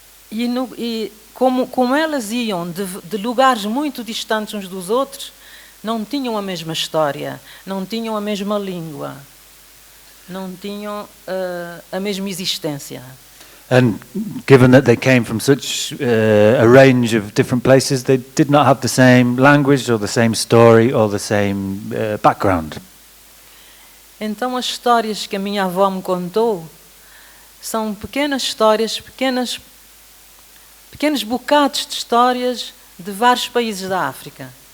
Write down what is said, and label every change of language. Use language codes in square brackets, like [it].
[pt] E como elas iam de lugares muito distantes uns dos outros, não tinham a mesma história, não tinham a mesma língua, não tinham a mesma existência. [en] And given that they came from such a range of different places, they did not have the same language or the same story or the same background. [pt] Então as histórias que a minha avó me contou são pequenas histórias, pequenos bocados de histórias de vários países da África.